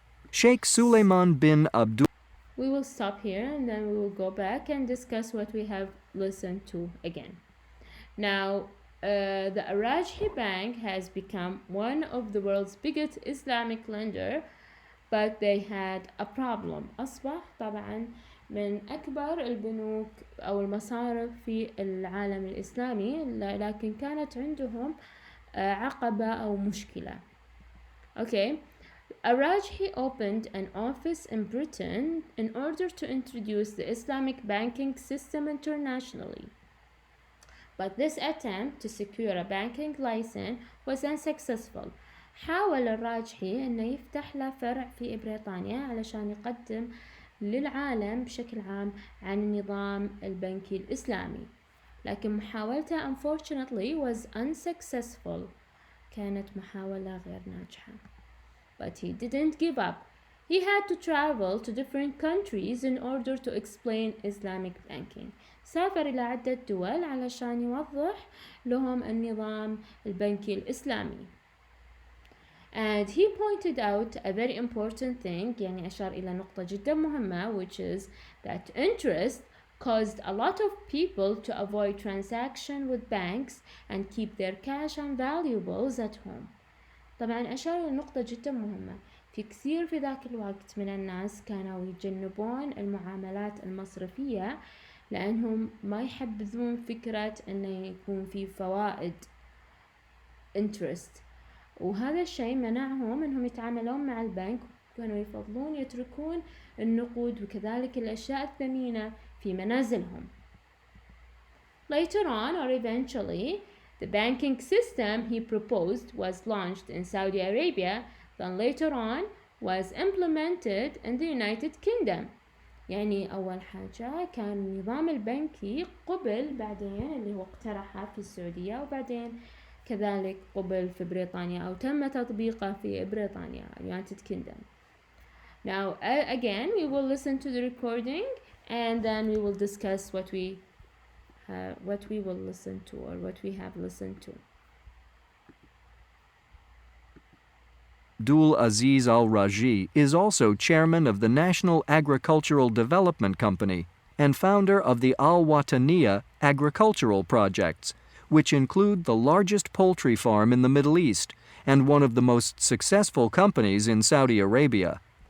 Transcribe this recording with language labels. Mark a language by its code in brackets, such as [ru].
[en] Sheikh Sulaiman bin Abdul. We will stop here and then we will go back and discuss what we have listened to again. Now, the Al-Rajhi Bank has become one of the world's biggest Islamic lender, but they had a problem. [ar] أصبح طبعا من أكبر البنوك أو المصارف في العالم الإسلامي، لكن كانت عندهم عقبة أو مشكلة. [en] Okay. Al-Rajhi opened an office in Britain in order to introduce the Islamic banking system internationally. But this attempt to secure a banking license was unsuccessful. [ar] حاول الراجحي أنه يفتح له فرع في بريطانيا علشان يقدم للعالم بشكل عام عن النظام البنكي الإسلامي. لكن محاولته [en] unfortunately was unsuccessful. [ar] كانت محاولة غير ناجحة. [en] But he didn't give up. He had to travel to different countries in order to explain Islamic banking. [ar] سافر إلى عدة دول علشان يوضح لهم النظام البنكي الإسلامي. [en] And he pointed out a very important thing, [ar] يعني أشار إلى نقطة جدا مهمة, [en] which is that interest caused a lot of people to avoid transaction with banks and keep their cash and valuables at home. [ar] طبعا أشار إلى نقطة جدا مهمة. في كثير في ذاك الوقت من الناس كانوا يتجنبون المعاملات المصرفية لأنهم ما يحبذون فكرة أنه يكون في فوائد interest، وهذا الشيء منعهم أنهم يتعاملون مع البنك، كانوا يفضلون يتركون النقود وكذلك الأشياء الثمينة في منازلهم. [en] Later on, or eventually, the banking system he proposed was launched in Saudi Arabia, then later on was implemented in the United Kingdom. [ar] يعني أول حاجة كان النظام البنكي قبل بعدين اللي هو اقترحه في السعودية، وبعدين كذلك قبل في بريطانيا أو تم تطبيقه في بريطانيا United Kingdom. [en] Now again we will listen to the recording and then we will discuss what we will listen to or what we have listened to. Abdul Aziz Al-Raji is also chairman of the National Agricultural Development Company and founder of the Al-Wataniya agricultural projects, which include the largest poultry farm in the Middle East and one of the most successful companies in Saudi Arabia.